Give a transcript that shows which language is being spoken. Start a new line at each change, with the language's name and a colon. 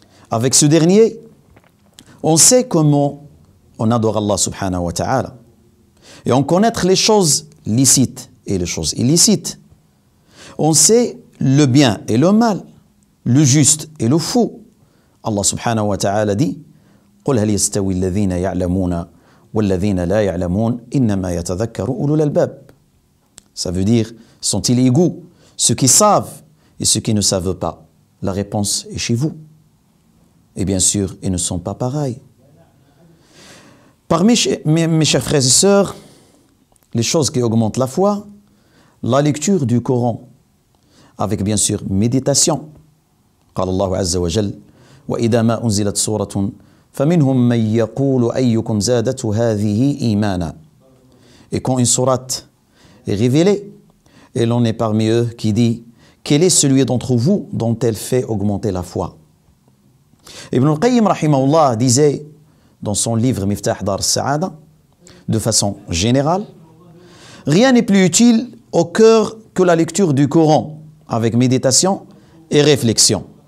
French: Avec ce dernier, on sait comment on adore Allah subhanahu wa ta'ala. Et on connaît les choses licites et les choses illicites. On sait le bien et le mal, le juste et le faux.
Arabic: Allah subhanahu wa ta'ala dit قُلْ هَلْ يَسْتَوِي الَّذِينَ يَعْلَمُونَ وَالَّذِينَ لَا يَعْلَمُونَ إِنَّمَا يَتَذَكَّرُ أُولُو الْأَلْبَابِ.
French: Ça veut dire, sont-ils égaux, ceux qui savent et ceux qui ne savent pas? La réponse est chez vous. Et bien sûr, ils ne sont pas pareils. Parmi mes chers frères et sœurs, les choses qui augmentent la foi, la lecture du Coran, avec bien sûr méditation.
Arabic: قال الله عز وجل وإذا ما أنزلت سورة فمنهم من يقول أيكم زادته هذه إيمانا.
French: Et quand une sourate est révélée, et l'on est parmi eux qui dit quel est celui d'entre vous dont elle fait augmenter la foi? Ibn al-Qayyim rahimahullah disait dans son livre Miftah Dar al-Sa'ada, de façon générale, rien n'est plus utile au cœur que la lecture du Coran avec méditation et réflexion.